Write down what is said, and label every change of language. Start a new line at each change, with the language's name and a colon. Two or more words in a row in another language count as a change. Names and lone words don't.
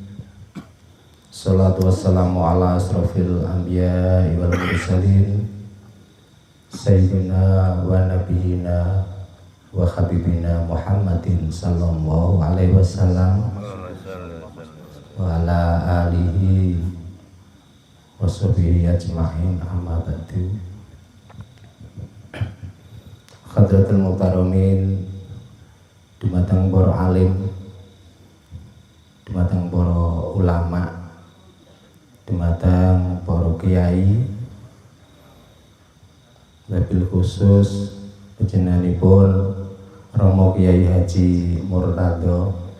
Arabic: الصلاة والسلام على أشرف الأنبياء والمرسلين سيدنا ونبينا وحبيبنا محمد صلى الله عليه وسلم وعلى آله وصحبه أجمعين، أما بعد. حضرات المحترمين,
Javanese: dumateng para alim, dumateng para ulama, dumateng para kiai, wabil khusus panjenenganipun Romo Kiai Haji Murtado